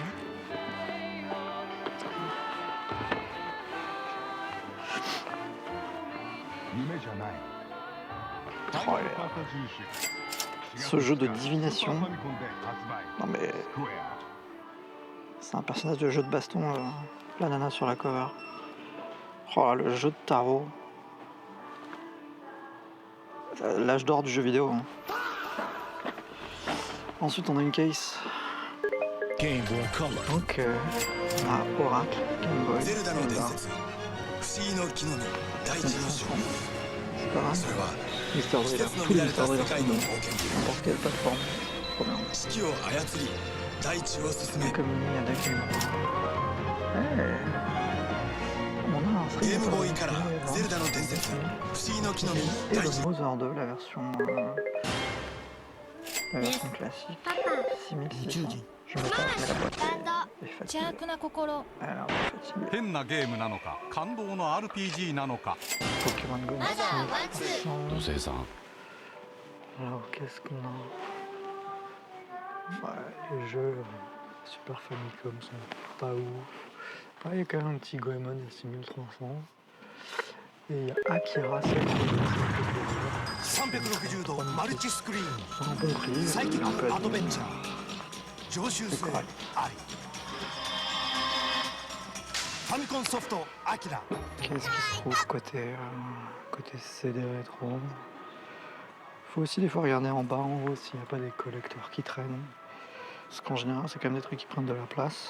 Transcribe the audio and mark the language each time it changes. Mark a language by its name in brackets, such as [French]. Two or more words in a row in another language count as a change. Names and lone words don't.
[French] Oh, ce jeu de divination, non mais c'est un personnage de jeu de baston, la nana sur la cover. Oh, le jeu de tarot, l'âge d'or du jeu vidéo. Hein. Ensuite, on a une case. Game Boy Color. Donc, on a Oracle, Game Boy, [Japanese] ゼルダの伝 [French] Zelda. [Japanese] 説不思議の木の実第一の章 [French] C'est pas mal. [Japanese] それは [French] Mister [Japanese] 季 [French] Driller. [Japanese] 節の [French] Tous les [Japanese] 乱れ [French] Mister [Japanese] た世 [French] Driller [Japanese] 界 [French] sont [Japanese] の [French] bons. [Japanese] 冒険 [French] N'importe quelle plateforme. Trop bien. [Japanese] 四季を操り大地を進め [French] Comme il y a des games. Hey. On a un [Japanese] ゲー [French] Street [Japanese] ムボーイ [French] Fighter [Japanese] カラ [French] Alpha [Japanese] ーゼルダの伝説不思議の木の実 [French] et [Japanese] 第 [French] le [Japanese] 一 [French] Mother 2, la version classique. 6600. Je me tape, mais la boîte est [Japanese] 邪 [French] fatiguée. [Japanese] 悪な心 [French] Elle est un peu fatiguée. [Japanese] 変なゲームなのか感動の RPG なのか [French] Pokémon Go 6600. [Japanese] 土星さん [French] Alors, qu'est-ce qu'on a? Ouais, les jeux Super Famicom sont pas ouf. Il y a quand même un petit Goemon 6300. Et il y a Akira [Japanese] 360 度マルチスクリーン [French] C'est un bon prix. [Japanese] サイキ [French] Il est un peu [Japanese] ックアドベン [French] abîmé. [Japanese] チャー常習性ありファミコンソフトアキラ [French] Qu'est-ce qui se trouve côté CD rétro? Faut aussi des fois regarder en bas, en haut, s'il n'y a pas des collecteurs qui traînent. Parce qu'en général, c'est quand même des trucs qui prennent de la place.